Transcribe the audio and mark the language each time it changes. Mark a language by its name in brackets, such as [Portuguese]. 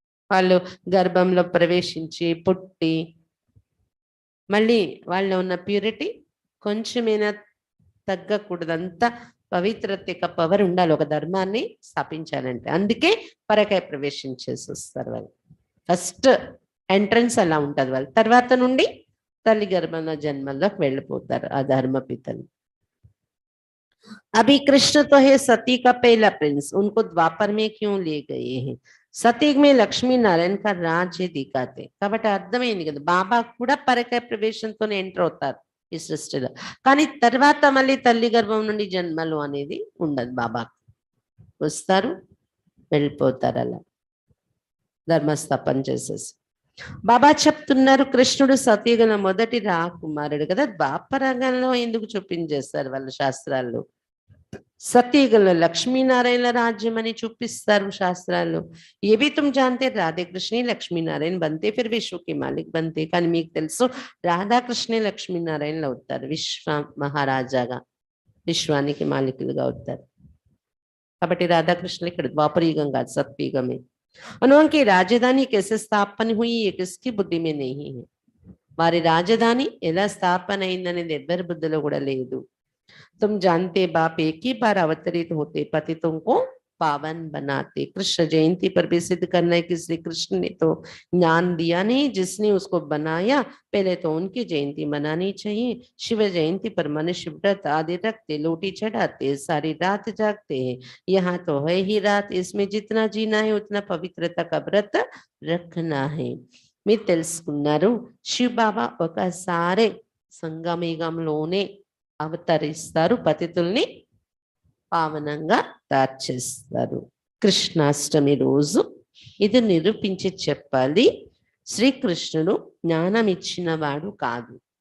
[Telugu] వాళ్ళు గర్భంలో ప్రవేశించి పుట్టి మళ్ళీ వాళ్ళలో ఉన్న ప్యూరిటీ కొంచెమైనా తగ్గకూడదు. అంతా పవిత్రత యొక్క పవర్ ఉండాలి ఒక ధర్మాన్ని స్థాపించాలంటే. అందుకే పరకాయ ప్రవేశం చేసి వస్తారు వాళ్ళు. ఫస్ట్ ఎంట్రన్స్ అలా ఉంటుంది వాళ్ళు, తర్వాత నుండి తల్లి గర్భంలో జన్మల్లోకి వెళ్ళిపోతారు ఆ ధర్మపితలు. [Hindi] अभी कृष्ण तो है सती का पहला प्रिंस, उनको द्वापर में क्यों ले गए हैं? सती में लक्ष्मी नारायण का राज्य दिखाते. [Telugu] కాబట్టి అర్థమైంది కదా, బాబా కూడా పరకాయ ప్రవేశంతోనే ఎంటర్ అవుతారు ఈ సృష్టిలో. కానీ తర్వాత మళ్ళీ తల్లి గర్భం నుండి జన్మలు అనేది ఉండదు. బాబా వస్తారు వెళ్ళిపోతారు అలా ధర్మస్థాపన చేసేసి. బాబా చెప్తున్నారు కృష్ణుడు సతీగల మొదటి రాకుమారుడు కదా, ద్వాపరగంలో ఎందుకు చూపించేస్తారు వాళ్ళ శాస్త్రాల్లో. సతీగల లక్ష్మీనారాయణ రాజ్యం అని చూపిస్తారు శాస్త్రాల్లో. [Hindi] ఏ भी तुम जानते राधे कृष्ण లక్ష్మీనారాయణ बनते फिर विश्व के मालिक बनते. [Telugu] కానీ మీకు తెలుసు రాధాకృష్ణ లక్ష్మీనారాయణలు అవుతారు, విశ్వ మహారాజాగా విశ్వానికి మాలికులుగా అవుతారు. కాబట్టి రాధాకృష్ణులు ఇక్కడ ద్వాపరయుగం కాదు, సత్యుగమే. [Hindi] उनकी राजधानी कैसे स्थापन हुई ये किसकी बुद्धि में नहीं है. [Telugu] వారి రాజధాని ఎలా స్థాపన అయిందనేది ఎవ్వరి బుద్ధిలో కూడా లేదు. [Hindi] तुम जानते बाप एक ही बार अवतरित होते, पतितों को पावन बनाते. कृष्ण जयंती पर भी सिद्ध करना है कि श्री कृष्ण ने तो ज्ञान दिया नहीं, जिसने उसको बनाया पहले तो उनकी जयंती मनानी चाहिए. शिव जयंती पर मनुष्य व्रत आदि रखते, लोटी चढ़ाते, सारी रात जागते हैं. यहाँ तो है ही रात, इसमें जितना जीना है उतना पवित्रता का व्रत रखना है. [Telugu] మీరు తెలుసుకున్నారు శివ బాబా ఒకసారి సంగమయుగంలోనే అవతరిస్తారు, పతితుల్ని పావనంగా తయారు చేస్తారు. కృష్ణాష్టమి రోజు ఇది నిరూపించి చెప్పాలి, శ్రీకృష్ణుడు జ్ఞానం ఇచ్చిన వాడు కాదు.